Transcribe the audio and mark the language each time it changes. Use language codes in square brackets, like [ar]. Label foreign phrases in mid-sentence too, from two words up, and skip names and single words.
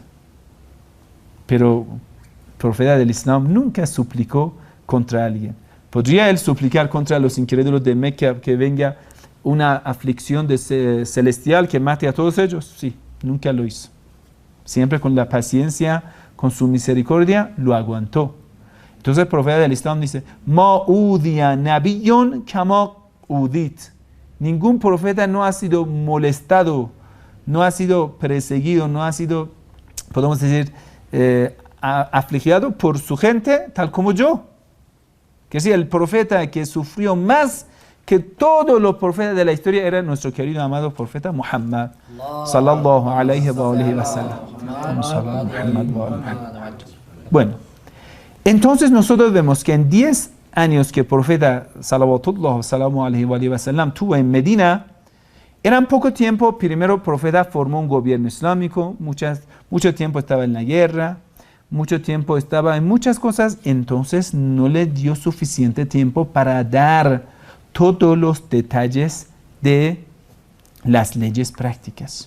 [es] Pero el profeta del Islam nunca suplicó contra alguien. ¿Podría él suplicar contra los incrédulos de Meca que venga una aflicción celestial que mate a todos ellos? Sí, nunca lo hizo. Siempre con la paciencia, con su misericordia, lo aguantó. Entonces el profeta del Islam dice, [ar] ما أوذي نبي كما أوذيت. [es] Ningún profeta no ha sido molestado, no ha sido perseguido, no ha sido, podemos decir, afligido por su gente, tal como yo. Que sí, el profeta que sufrió más que todos los profetas de la historia era nuestro querido amado profeta Muhammad [ar] صلى الله عليه وسلم. [es] Bueno, entonces nosotros vemos que en 10 años que el profeta [ar] صلى الله عليه وسلم [es] tuvo en Medina, eran poco tiempo. Primero el profeta formó un gobierno islámico, mucho tiempo estaba en la guerra, mucho tiempo estaba en muchas cosas, entonces no le dio suficiente tiempo para dar todos los detalles de las leyes prácticas.